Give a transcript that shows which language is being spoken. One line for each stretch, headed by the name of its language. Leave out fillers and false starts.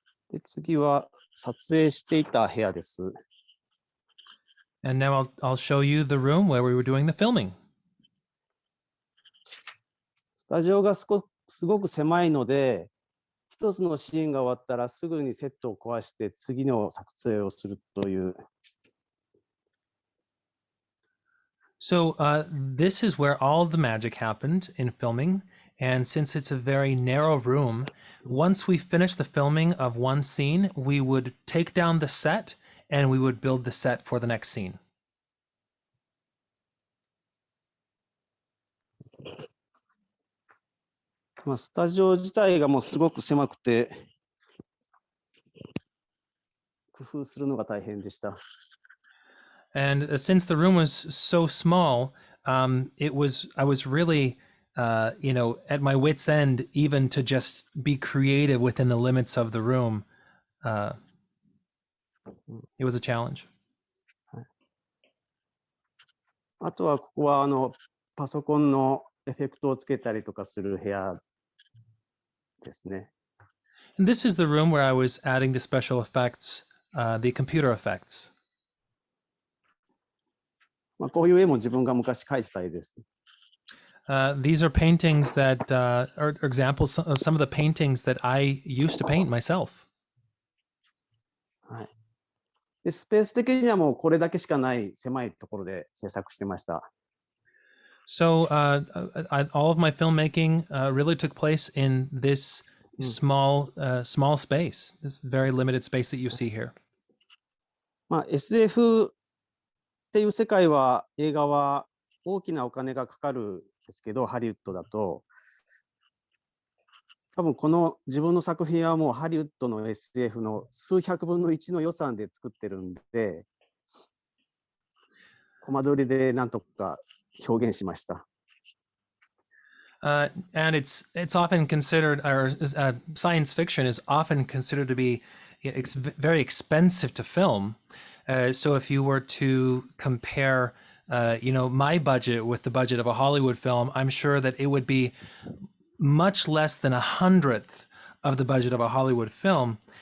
Japanese: で、次は撮影していた部屋です。
English: And now I'll show you the room where we were doing the filming.
Japanese: スタジオがすごく狭いので、一つのシーンが終わったらすぐにセットを壊して次の撮影をするという。
English: So this is where all the magic happened in filming. And since it's a very narrow room, once we finished the filming of one scene, we would take down the set and we would build the set for the next scene.
Japanese: スタジオ自体がもうすごく狭くて、工夫するのが大変でした。
English: And since the room was so small, I was really, at my wit's end, even to just be creative within the limits of the room. It was a challenge.
Japanese: あとはここはパソコンのエフェクトをつけたりとかする部屋ですね。
English: And this is the room where I was adding the special effects, the computer effects.
Japanese: こういう絵も自分が昔描いてた絵です。
English: These are paintings that are examples of some of the paintings that I used to paint myself.
Japanese: はい。で、スペース的にはもうこれだけしかない狭いところで制作してました。
English: So all of my filmmaking really took place in this small space, this very limited space that you see here.
Japanese: SF っていう世界は映画は大きなお金がかかるんですけど、ハリウッドだと多分この自分の作品はもうハリウッドの SF の数百分の1の予算で作ってるんで、コマ撮りでなんとか表現しました。
English: And it's often considered, or science fiction is often considered to be very expensive to film. So if you were to compare, my budget with the budget of a Hollywood film, I'm sure that it would be much less than 100th of the budget of a Hollywood film.